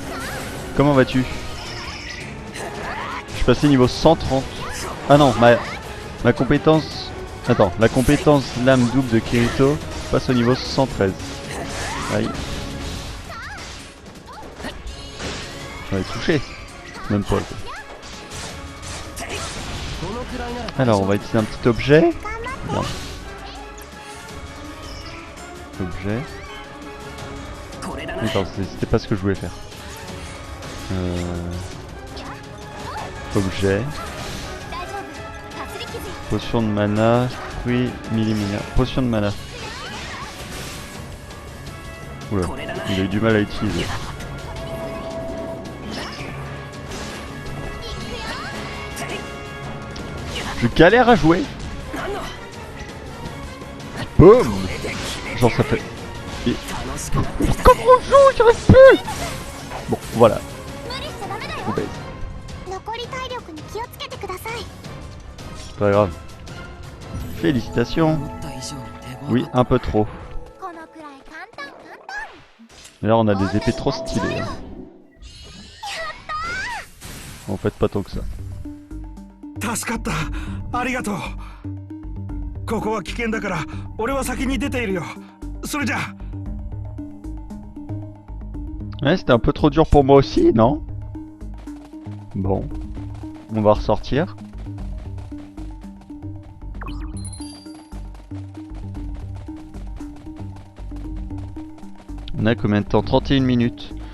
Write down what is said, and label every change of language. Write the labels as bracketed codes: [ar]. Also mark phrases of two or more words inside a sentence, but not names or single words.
[fr] Comment vas-tu? Je suis passé niveau 130. Ah non, ma compétence... Attends, la compétence lame double de Kirito passe au niveau 113. Aïe. Ouais, touché. Même pas. [ja] このくらいなら [fr] Alors, on va utiliser un petit objet. Bien. Objet. [ja] これだな [fr] Attends, c'était pas ce que je voulais faire. Objet. [ja] 大丈夫かすり傷よ [fr] Potion de mana. Fruit millimina. Potion de mana. Oula, [ja] これだな [fr] il a eu du mal à utiliser. Je galère à jouer. [ja] なんの [fr] Boum. Genre ça fait... [ja] 楽しくなってきた [fr] Comment on joue? J'y arrive plus. Bon, voilà. [ja] 無理しちゃダメだよ [fr] On baise. [ja] 残り体力に気をつけてください [fr] C'est pas grave. Félicitations. [ja] 思った以上に手強 [fr] Oui, un peu trop. [ja] このくらい簡単簡単 [fr] D'ailleurs, on a des épées trop stylées. Hein. En fait, pas tant que ça. [ja] 助かったありがとうここは危険だから俺は先に出ているよそれじゃ [fr] Ouais, c'était un peu trop dur pour moi aussi, non? Bon. On va ressortir. On a combien de temps? 31 minutes.